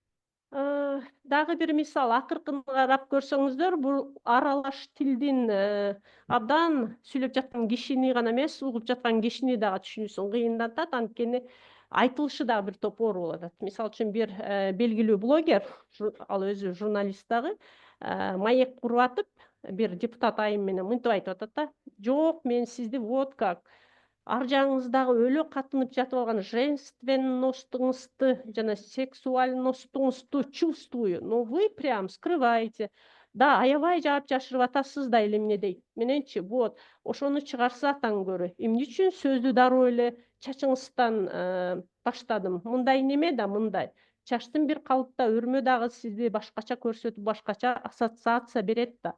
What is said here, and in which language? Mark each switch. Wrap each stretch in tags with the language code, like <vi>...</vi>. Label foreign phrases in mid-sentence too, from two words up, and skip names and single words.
<ky>Дагы бир мисал, акыркын карап көрсөңүздөр, бул аралаш тилдин абдан сүйлөп жаткан кишини гана эмес, угуп жаткан кишини дагы түшүнүүсүн кыйындатат, анткени айтылышы дагы бир топ оор болуп атат. Мисалы үчүн бир белгилүү блогер, ал өзү журналист дагы, маек куруп атып, бир депутат айым менен мынтип айтып атат да. Жок, мен сизди</ky> <ru>вот как</ru> <ky>ар жагыңыздагы өлө катынып жатып алган женственностуңузду жана сексуальностуңузду</ky> <ru>чувствую, но вы прям скрываете.</ru> <ky>Да, аябай жаап жашырып атасыз да эле эмне дейт. Мененчи, вот, ошону чыгарсаатан көрө. Эмне үчүн сөздү дароо эле чачыңыздан баштадым. Мындай неме да мындай. Чачтын бир калыпта өрмө дагы сизди башкача көрсөтүп, башкача ассоциация берет да.</ky>